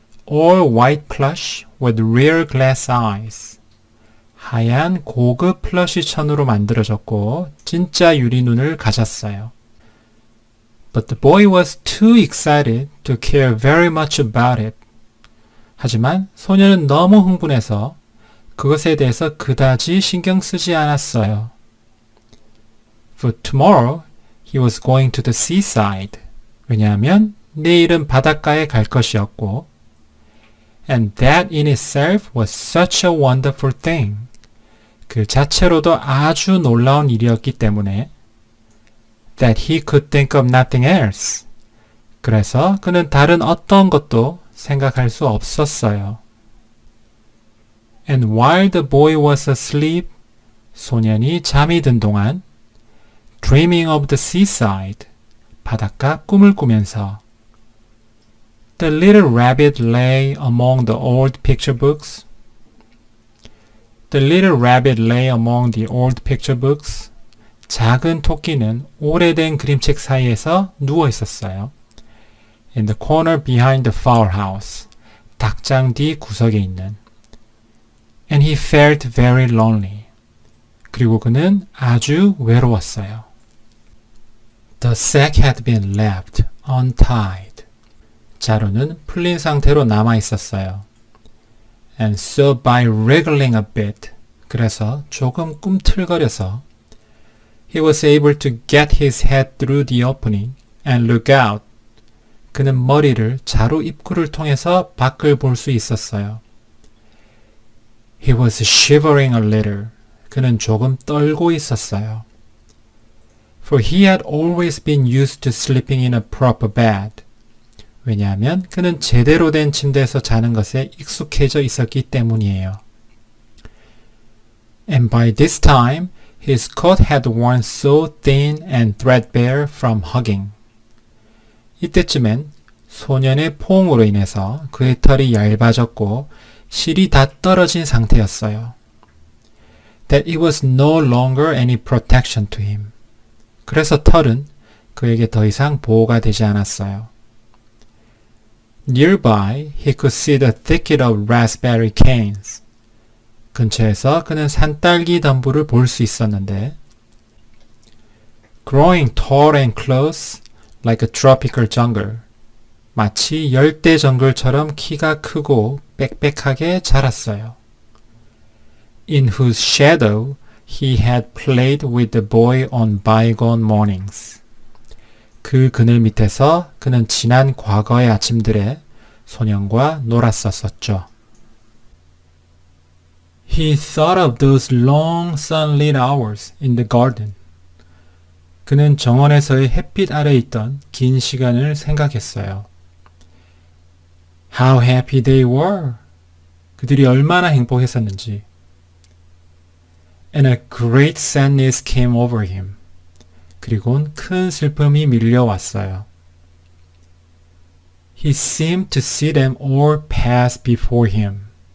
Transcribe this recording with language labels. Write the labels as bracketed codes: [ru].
[en] All white plush with real glass eyes. [ko] 하얀 고급 플러시 천으로 만들어졌고 진짜 유리 눈을 가졌어요. [en] But the boy was too excited to care very much about it. [ko] 하지만 소녀는 너무 흥분해서 그것에 대해서 그다지 신경 쓰지 않았어요. [en] For tomorrow he was going to the seaside. [ko] 왜냐하면 내일은 바닷가에 갈 것이었고 [en] And that in itself was such a wonderful thing. [ko] 그 자체로도 아주 놀라운 일이었기 때문에 [en] That he could think of nothing else. [ko] 그래서 그는 다른 어떤 것도 생각할 수 없었어요. [en] And while the boy was asleep, [ko] 소년이 잠이 든 동안 [en] Dreaming of the seaside, [ko] 바닷가 꿈을 꾸면서 [en] The little rabbit lay among the old picture books. The little rabbit lay among the old picture books. [ko] 작은 토끼는 오래된 그림책 사이에서 누워 있었어요. [en] In the corner behind the fowl house. [ko] 닭장 뒤 구석에 있는. [en] And he felt very lonely. [ko] 그리고 그는 아주 외로웠어요. [en] The sack had been left untied. [ko] 자루는 풀린 상태로 남아 있었어요. [en] And so by wriggling a bit, [ko] 그래서 조금 꿈틀거려서 [en] he was able to get his head through the opening and look out. [ko] 그는 머리를 자루 입구를 통해서 밖을 볼 수 있었어요. [en] He was shivering a little. [ko] 그는 조금 떨고 있었어요. [en] For he had always been used to sleeping in a proper bed. [ko] 왜냐하면 그는 제대로 된 침대에서 자는 것에 익숙해져 있었기 때문이에요. [en] And by this time, his coat had worn so thin and threadbare from hugging. [ko] 이때쯤엔 소년의 포옹으로 인해서 그의 털이 얇아졌고 실이 다 떨어진 상태였어요. [en] That it was no longer any protection to him. [ko] 그래서 털은 그에게 더 이상 보호가 되지 않았어요. [en] Nearby, he could see the thicket of raspberry canes. [ko] 근처에서 그는 산딸기 덤불을 볼 수 있었는데 [en] growing tall and close like a tropical jungle. [ko] 마치 열대 정글처럼 키가 크고 빽빽하게 자랐어요. [en] In whose shadow he had played with the boy on bygone mornings. [ko] 그 그늘 밑에서 그는 지난 과거의 아침들에 소년과 놀았었죠. [en] He thought of those long sunlit hours in the garden. [ko] 그는 정원에서의 햇빛 아래 있던 긴 시간을 생각했어요. [en] How happy they were. [ko] 그들이 얼마나 행복했었는지. [en] And a great sadness came over him. [ko] 그리고는 큰 슬픔이 밀려왔어요. [en] He seemed to see them all pass before him.